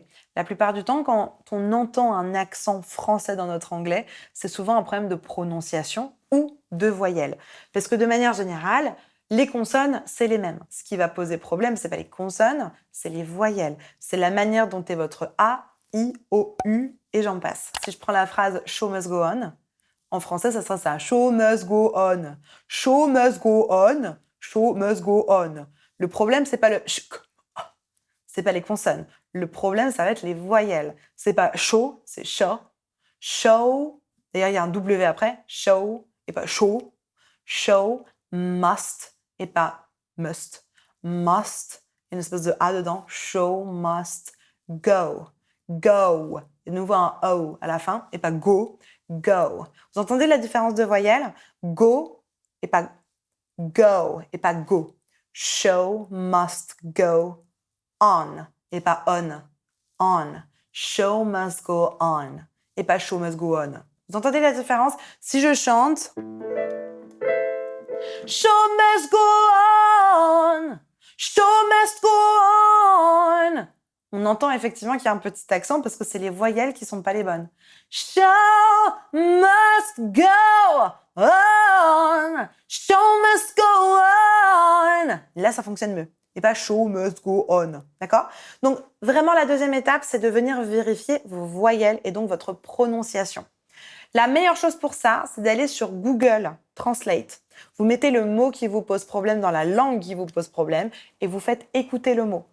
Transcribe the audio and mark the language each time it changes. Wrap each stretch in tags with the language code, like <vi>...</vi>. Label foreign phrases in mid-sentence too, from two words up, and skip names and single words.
<fr>La plupart du temps, quand on entend un accent français dans notre anglais, c'est souvent un problème de prononciation ou de voyelles. Parce que de manière générale, les consonnes, c'est les mêmes. Ce qui va poser problème, c'est pas les consonnes, c'est les voyelles. C'est la manière dont est votre A, I, O, U et j'en passe. Si je prends la phrase «</fr> <en>show must go on</en> <fr>», en français, ça sera ça.</fr> <en>Show must go on. Show must go on. Show must go on.</en> <fr>Le problème, c'est pas le sh, c'est pas les consonnes. Le problème, ça va être les voyelles. C'est pas show, c'est show. Show. D'ailleurs, il y a un W après. Show et pas show.</fr> <en>Show must</en> <fr>et pas must. Must. Il y a une espèce de A dedans.</fr> <en>Show must go. Go.</en> <fr>De nouveau un O à la fin et pas go. Go. Vous entendez la différence de voyelle? Go et pas go et pas go.</fr> <en>Show must go on</en> <fr>et pas on. On.</fr> <en>Show must go on</en> <fr>et pas</fr> <en>show must go on.</en> <fr>Vous entendez la différence? Si je chante</fr> <en>Show must go on. Show must go on.</en> <fr>On entend effectivement qu'il y a un petit accent parce que c'est les voyelles qui sont pas les bonnes.</fr> <en>Show must go on. Show must go on.</en> <fr>Là, ça fonctionne mieux. Et pas</fr> <en>show must go on.</en> <fr>D'accord? Donc, vraiment, la deuxième étape, c'est de venir vérifier vos voyelles et donc votre prononciation. La meilleure chose pour ça, c'est d'aller sur Google Translate. Vous mettez le mot qui vous pose problème dans la langue qui vous pose problème et vous faites écouter le mot.</fr>